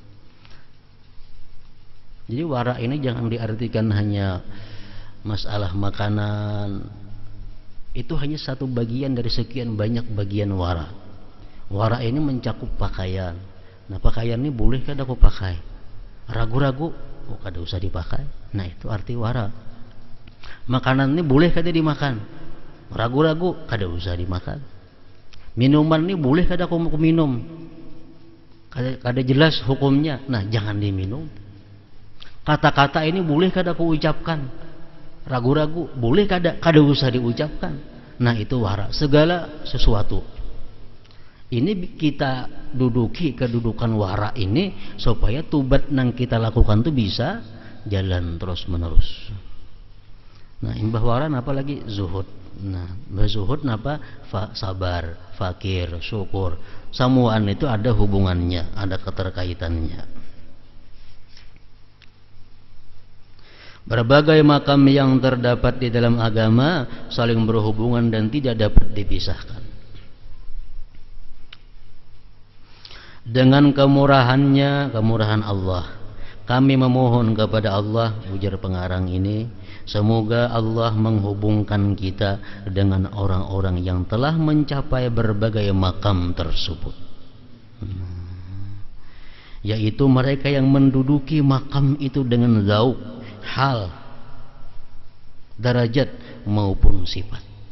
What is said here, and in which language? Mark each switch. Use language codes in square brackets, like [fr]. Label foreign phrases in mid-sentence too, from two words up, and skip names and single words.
[id] Jadi wara ini jangan diartikan hanya masalah makanan. Itu hanya satu bagian dari sekian banyak bagian wara. Wara ini mencakup pakaian. Nah, pakaian ini [bjn] boleh kada [id] aku pakai? Ragu-ragu, oh [bjn] kada usah [id] dipakai. Nah, itu arti wara. Makanan ini [bjn] boleh kada [id] dimakan? Ragu-ragu, [bjn] kada usah [id] dimakan. Minuman ini [bjn] boleh kada [id] aku minum? Kada jelas hukumnya. Nah, jangan diminum. Kata-kata ini boleh kada aku ucapkan? Ragu-ragu, [bjn] boleh kada usah [id] diucapkan. Nah, itu wara. Segala sesuatu ini kita duduki kedudukan wara ini supaya tobat yang kita lakukan itu bisa jalan terus menerus. Nah, [bjn] imbah wara napa lagi? [id] Zuhud. Nah, zuhud napa? Sabar, fakir, syukur. Samuan itu ada hubungannya, ada keterkaitannya. Berbagai makam yang terdapat di dalam agama saling berhubungan dan tidak dapat dipisahkan. Dengan kemurahannya, kemurahan Allah, kami memohon kepada Allah, ujar pengarang ini, Semoga Allah menghubungkan kita dengan orang-orang yang telah mencapai berbagai makam tersebut, yaitu mereka yang menduduki makam itu dengan zauq, hal, derajat maupun sifat.